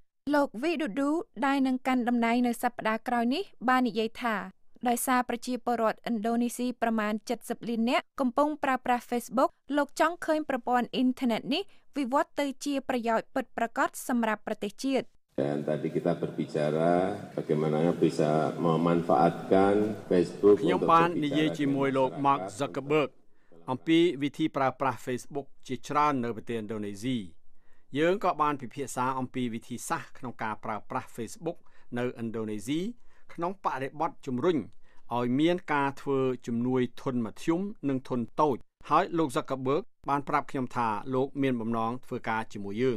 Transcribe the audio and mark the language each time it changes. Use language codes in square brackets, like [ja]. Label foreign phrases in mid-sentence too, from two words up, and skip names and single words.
[km] លោក Widodo ដែលនឹងកាន់តំណែងនៅសប្តាហ៍ក្រោយនេះបាននិយាយថាដោយសារប្រជាពលរដ្ឋឥណ្ឌូនេស៊ីប្រមាណ70លាននាក់កំពុងប្រើប្រាស់ Facebook លោកចង់ឃើញប្រព័ន្ធអ៊ីនធឺណិតនេះវិវត្តទៅជាប្រយោជន៍ពិតប្រាកដសម្រាប់ប្រទេសជាតិ [id] Dan tadi kita berbicara bagaimana bisa memanfaatkan Facebook [km] ខ្ញុំបាននិយាយជាមួយលោក Mark Zuckerberg អំពីវិធីប្រើប្រាស់ Facebook ជាច្រើននៅប្រទេសឥណ្ឌូនេស៊ីយើងក៏បានពិភាក្សាអំពីវិធីសាស្ត្រក្នុងការប្រើប្រាស់ Facebook នៅឥណ្ឌូនេស៊ីក្នុងបរិបទជំរុញឲ្យមានការធ្វើជំនួយធនមធ្យមនិងធនតូចហើយលោក Zuckerberg បានប្រាប់ខ្ញុំថាលោកមានបំណងធ្វើការជាមួយយើង